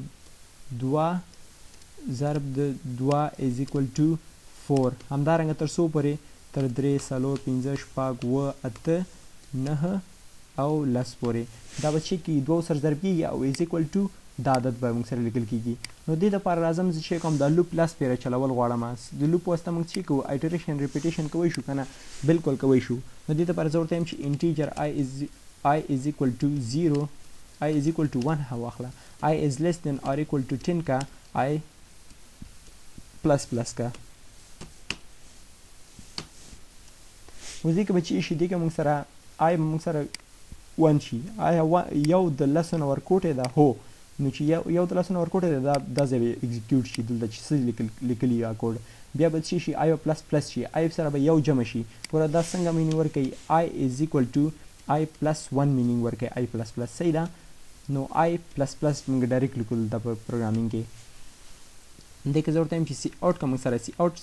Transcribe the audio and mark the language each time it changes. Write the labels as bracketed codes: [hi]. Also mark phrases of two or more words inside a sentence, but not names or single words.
[ps] دوه ضرب د دوه [en] is equal to [ps] 4 همدارنګه تر څو پورې تر 3 4 5 6 اووه اته نهه او لس پورې دا به چې کېږي دوه سره ضرب کېږي او [en] is equal to [ps] دا عدد به موږ سره لیکل کېږي نو دې دپاره راځم زه چې کوم دا لوپ لس پیره چلول غواړم د لوپ واسطه موږ چې کوو [en] iteration repetition [ps] کوی شو که نه بلکل کوی شو نو دې دپاره زه ورته یم چې انټیجر [en] I is equal to 0 I is equal to 1 [ps] واخله [en] I is less than or equal to 10 [ps] کا [en] I plus plus [ps] کا اوس دې کې به چې شي دې کې موږ سره I موږ سره 1 شي آیا یو د لسو نه ورکوټی ده هو نو چې یو د لسو نه ورکوټی ده دا ځای به اکزیکیوټ شي دلته چې څه لیکلي یا کوډ بیا به څه شي [en] I plus plus [ps] شي آی سره به یو جمع شي ګوره دا څنګه مینینګ ورکوي [en] I is equal to I plus 1 [ps] مینینګ ورکوي [en] I plus plus [ps] صحیح ده نو [en] I plus plus [ps] موږ ډایرکټ لیکو دلته په پروګرامینګ کې دې کې زه ورته یم چې سی آوټ که موږ سره سی آوټ